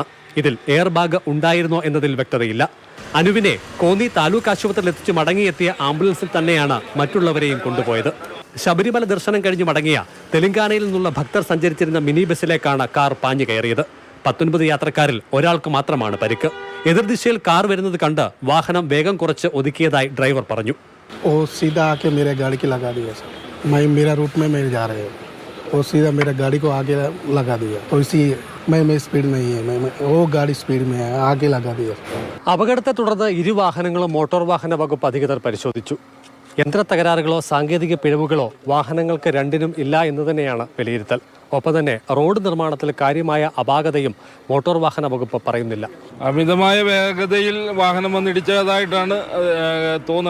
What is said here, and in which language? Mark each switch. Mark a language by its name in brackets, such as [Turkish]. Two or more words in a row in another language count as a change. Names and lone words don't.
[Malayalam] ഇതിൽ [English] air bag [Malayalam] ഉണ്ടായിരുന്നോ എന്നതിൽ വ്യക്തതയില്ല. അനുവിനെ കോന്നി താലൂക്ക് ആശുപത്രിയിൽ എത്തിച്ച് മടങ്ങിയെത്തിയ ആംബുലൻസിൽ തന്നെയാണ് മറ്റുള്ളവരെയും കൊണ്ടുപോയത്. ശബരിമല ദർശനം കഴിഞ്ഞ് മടങ്ങിയ തെലങ്കാനയിൽ നിന്നുള്ള ഭക്തർ സഞ്ചരിച്ചിരുന്ന മിനി ബസ്സിലേക്കാണ് കാർ പാഞ്ഞു കയറിയത്. 19 യാത്രക്കാരിൽ ഒരാൾക്ക് മാത്രമാണ് പരിക്ക്. എതിർദിശയിൽ കാർ വരുന്നത് കണ്ട് വാഹനം വേഗം കുറച്ച് ഒതുക്കിയതായി ഡ്രൈവർ പറഞ്ഞു. [Hindi] वो सीधा आके मेरे गाड़ी की लगा दिया सर. मैं मेरा रूट में मैं जा रहे हैं, वो सीधा मेरा गाड़ी को आगे लगा दिया. तो इसी मैं स्पीड नहीं है, मैं वो गाड़ी स्पीड में है, आगे लगा दिया. [Malayalam] അപകടത്തെ തുടർന്ന് 2 വാഹനങ്ങളും മോട്ടോർ വാഹന വകുപ്പ് അധികൃതർ പരിശോധിച്ചു. യന്ത്ര തകരാറുകളോ സാങ്കേതിക പിഴവുകളോ വാഹനങ്ങൾക്ക് രണ്ടിനും ഇല്ല എന്ന് തന്നെയാണ് വിലയിരുത്തൽ. ഒപ്പം തന്നെ റോഡ് നിർമ്മാണത്തിൽ കാര്യമായ അപാകതയും മോട്ടോർ വാഹന വകുപ്പ് പറയുന്നില്ല. അമിതമായ വേഗതയിൽ വാഹനം വന്നിടിച്ചതായിട്ടാണ് തോന്നുന്നത്.